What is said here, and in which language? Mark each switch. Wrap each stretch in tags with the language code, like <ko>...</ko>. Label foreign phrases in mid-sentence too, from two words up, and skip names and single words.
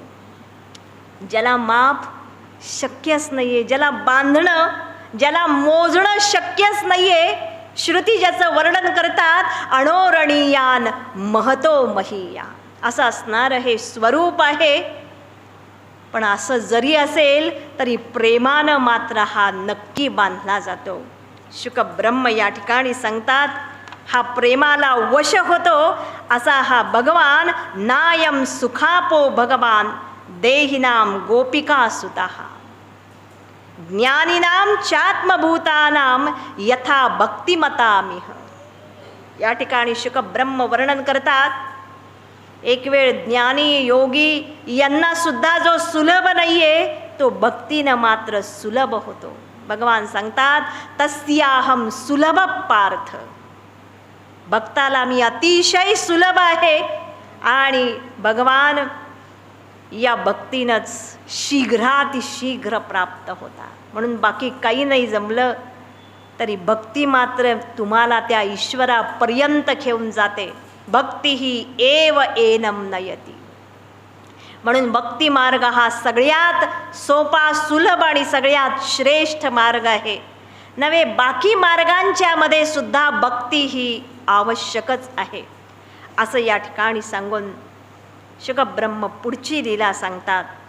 <mr>ज्याला माप शक्यच नाही आहे, ज्याला बांधणं, ज्याला मोजणं शक्यच नाही आहे, श्रुती ज्याचं वर्णन करतात,</mr> <sa>अणोरणीयान महतो महीया,</sa> <mr>असं असणारं हे स्वरूप आहे. पण असं जरी असेल तरी प्रेमानं मात्र हा नक्की बांधला जातो. शुकब्रह्म या ठिकाणी सांगतात, हा प्रेमाला वश होतो असा हा भगवान.</mr> <sa>नायम सुखापो भगवान देहिनाम गोपिका सुताः ज्ञानीनाम चात्मभूतानाम यथा भक्तिमतामिह.</sa> <mr>या ठिकाणी शुकब्रह्म वर्णन करतात, एक वेळ ज्ञानी योगी यांना सुद्धा जो सुलभ नाहीये तो भक्तीनं मात्र सुलभ होतो. भगवान सांगतात,</mr> <sa>तस्याहम सुलभ पार्थ,</sa> <mr>भक्ताला मी अतिशय सुलभ आहे. आणि भगवान या भक्तीनंच शीघ्रातिशीघ्र प्राप्त होतात. म्हणून बाकी काही नाही जमलं तरी भक्ती मात्र तुम्हाला त्या ईश्वरापर्यंत घेऊन जाते.</mr> <sa>भक्ती ही एव एनम नयती.</sa> <mr>म्हणून भक्ती मार्ग हा सगळ्यात सोपा, सुलभ आणि सगळ्यात श्रेष्ठ मार्ग आहे. नव्हे, बाकी मार्गांच्या मध्ये सुद्धा भक्ती ही आवश्यकच आहे, असं या ठिकाणी सांगून शुकब्रह्म पुढची लीला सांगतात.</mr>